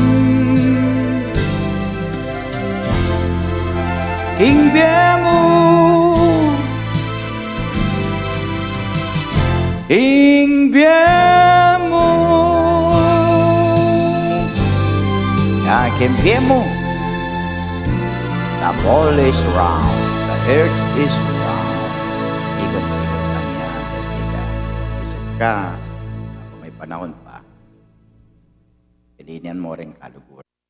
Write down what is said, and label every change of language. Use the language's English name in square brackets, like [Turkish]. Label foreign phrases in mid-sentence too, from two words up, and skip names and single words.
[Pampanga] King mo, king mo, ya king mo. [English] The ball is round, the earth is round. [Filipino] Ikot-ikot lang yan, kaibigan. Isip ka, kung may panahon pa, pilihan mo rin kaluguran.